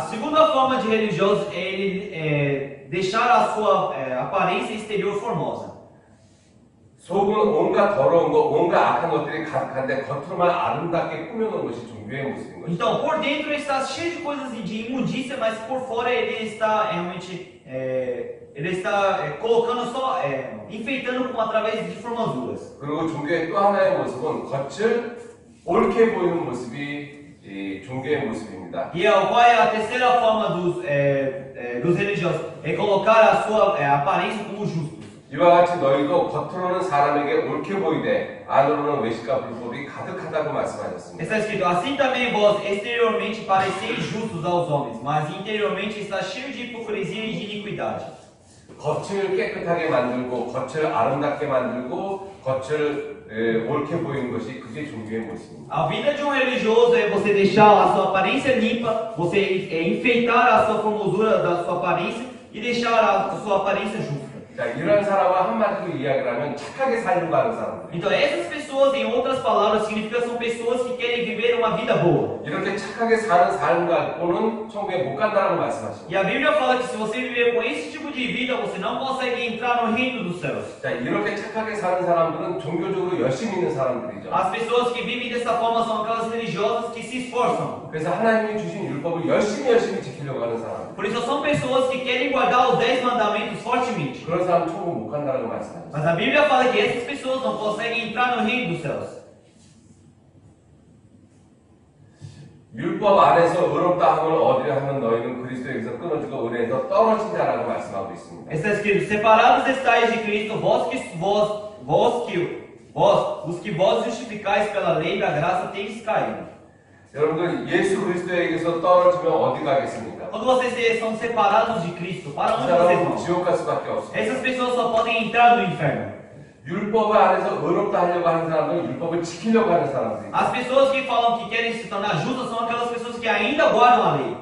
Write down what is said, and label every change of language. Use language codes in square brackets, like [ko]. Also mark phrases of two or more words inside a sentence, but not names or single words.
[pt] A segunda forma de religioso é ele deixar a sua aparência exterior formosa. [ko] 속은 온갖 더러운 것, 온갖 악한 것들이 가득한데 겉으로만 아름답게 꾸며놓은 것이 종교의 모습인 거죠. [pt] Então, por dentro ele está cheio de coisas de imundícia, mas por fora ele está realmente colocando só, enfeitando através de formaduras. [ko] 그리고 종교의 또 하나의 모습은 겉을 옳게 보이는 모습이 이 종교의 모습입니다. [pt] E qual é a terceira forma dos religiosos? É colocar a sua aparência como justos. [ko] 이와 같이 너희도 겉으로는 사람에게 옳게 보이되 안으로는 외식과 불법이 가득하다고 말씀하셨습니다. [pt] Está escrito: assim também vós exteriormente pareceis justos aos homens, mas interiormente está cheio de hipocrisia e de iniquidade. [ko] 겉을 깨끗하게 만들고 겉을 아름답게 만들고 겉을 옳게 보이는 것이 그게 종교의 모습입니다. [pt] A vida de religioso é você deixar a sua aparência limpa, você enfeitar a sua formosura da sua aparência e deixar a sua aparência justa. [ko] 자, 이런 사람을 한마디로 이야기를 하면 착하게 살려고 하는 사람들. [pt] Então essas pessoas, em outras palavras, significa são pessoas que querem viver uma vida boa. [ko] 이렇게 착하게 사는 삶 갖고는 천국에 못 간다라고 말씀하십니다. [pt] E a Bíblia fala que se você viver com esse tipo de vida, você não consegue entrar no reino dos céus. [ko] 자, 이렇게 착하게 사는 사람들은 종교적으로 열심히 있는 사람들이죠. [pt] As pessoas que vivem dessa forma são aquelas religiosas que se esforçam. [ko] 그래서 하나님이 주신 율법을 열심히 지키려고 하는 사람. [pt] Por isso são pessoas que querem guardar os 10 mandamentos fortemente. [ko] 그런 사람 천국 못 간다라고 말씀하셨어요. [pt] Mas a Bíblia fala que essas pessoas não conseguem entrar no reino dos céus. [ko] 율법 안에서 의롭다 함을 얻으려 하는 너희는 그리스도에게서 끊어지고 은혜에서 떨어진 자라고 말씀하고 있습니다. [pt] Está escrito: separados estáis de Cristo, vós que os que vós justificais pela lei da graça tendes caído. [ko] 여러분들 예수 그리스도에게서 떨어지면 어디 가겠습니까? [pt] Quando vocês são separados de Cristo, para [ko] 그 [pt] onde vocês [ko] 사람은 [pt] vão? [ko] 지옥 갈 수밖에 없습니다. [pt] Essas pessoas só podem entrar no inferno. [ko] 율법 안에서 의롭다 하려고 하는 사람들은 율법을 지키려고 하는 사람들이 [pt] As pessoas que falam que querem se tornar justas são aquelas pessoas que ainda guardam a lei.